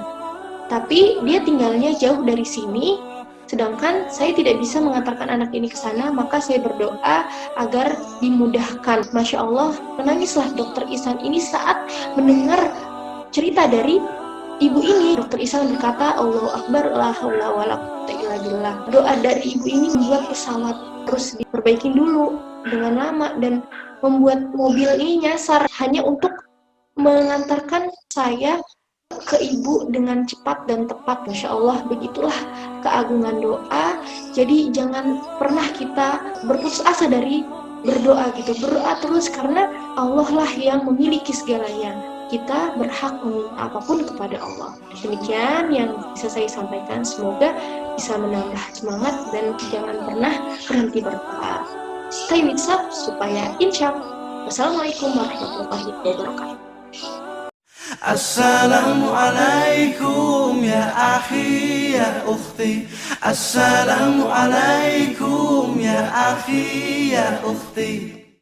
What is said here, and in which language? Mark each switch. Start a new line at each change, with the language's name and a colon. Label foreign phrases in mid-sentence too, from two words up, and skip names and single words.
Indonesian: Tapi dia tinggalnya jauh dari sini. Sedangkan saya tidak bisa mengantarkan anak ini ke sana, maka saya berdoa agar dimudahkan.
Arabic: ما شاء الله,
Indonesian: menangislah Dokter Ishan ini saat mendengar cerita dari ibu ini. Dokter Ishan berkata,
Arabic: الله أكبر، لا حول ولا قوة إلا بالله.
Indonesian: Doa dari ibu ini membuat pesawat terus diperbaikin dulu dengan lama, dan membuat mobil ini nyasar hanya untuk mengantarkan saya ke ibu dengan cepat dan tepat.
Arabic: ما شاء الله,
Indonesian: begitulah keagungan doa. Jadi jangan pernah kita berputus asa dari berdoa gitu. Berdoa terus karena Allah lah yang memiliki segalanya. Kita berhak meminta apapun kepada Allah. Demikian yang bisa saya sampaikan. Semoga bisa menambah semangat dan jangan pernah berhenti berdoa.
English: Stay with us
Indonesian: supaya
Arabic: إن شاء الله. والسلام عليكم ورحمة الله وبركاته. السلام عليكم يا أخي يا أختي. السلام عليكم يا أخي يا أختي.